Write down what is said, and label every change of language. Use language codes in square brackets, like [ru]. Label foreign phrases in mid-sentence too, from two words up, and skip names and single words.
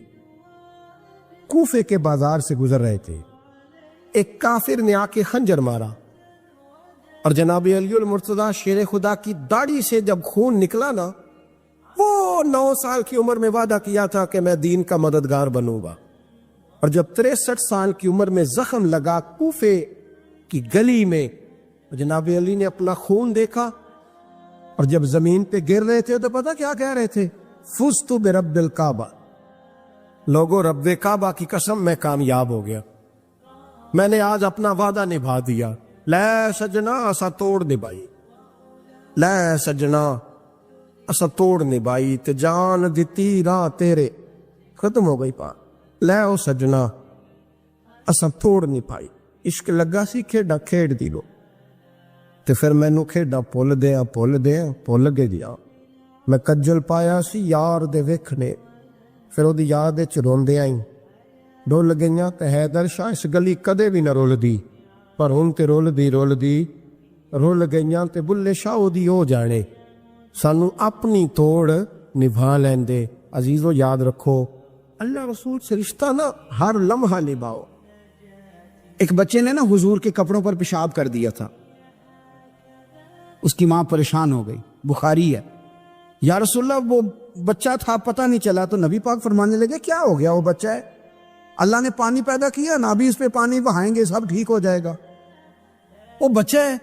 [ur] کوفے کے بازار سے گزر رہے تھے، ایک کافر نے آ کے خنجر مارا اور جناب علی المرتضیٰ شیر خدا کی داڑھی سے جب خون نکلا نا، وہ 9 سال کی عمر میں وعدہ کیا تھا کہ میں دین کا مددگار بنوں گا، اور جب 63 سال کی عمر میں زخم لگا کوفے کی گلی میں، جناب علی نے اپنا خون دیکھا اور جب زمین پہ گر رہے تھے تو پتہ کیا کہہ رہے تھے؟ [ar] فزت برب الکعبہ، [ur] لوگوں رب کعبہ کی قسم میں کامیاب ہو گیا، میں نے آج اپنا وعدہ نبھا دیا۔ [pa] لے سجنا اسا توڑ نبھائی، لے سجنا اسا توڑ نبھائی تے جان دتی راہ تیرے، ختم ہو گئی پا، لے او سجنا اسا توڑ نہیں پائی، عشق لگا سی کھیڈا کھیڈ دی لو تے پھر مینوں کھیڈا پھل گئے دیا، میں کجل پایا سی یار دے ویکھنے، پھر او دی یاد وچ روندے آئی، ڈول گئیاں تے حیدر شاہ اس گلی کدے بھی نہ رول دی، پر ہن تے رول گئیاں تے بلے شاہ دی ہو جانے، سانو اپنی توڑ نبھا لیندے۔ [ur] عزیزو یاد رکھو اللہ رسول سے رشتہ نا ہر لمحہ نبھاؤ۔ ایک بچے نے نا حضور کے کپڑوں پر پیشاب کر دیا تھا، اس کی ماں پریشان ہو گئی، بخاری ہے، [ar] یا رسول اللہ [ur] وہ بچہ تھا پتہ نہیں چلا، تو نبی پاک فرمانے لگے کیا ہو گیا، وہ بچہ ہے، اللہ نے پانی پیدا کیا نا، ابھی اس پہ پانی بہائیں گے سب ٹھیک ہو جائے گا، وہ بچہ ہے۔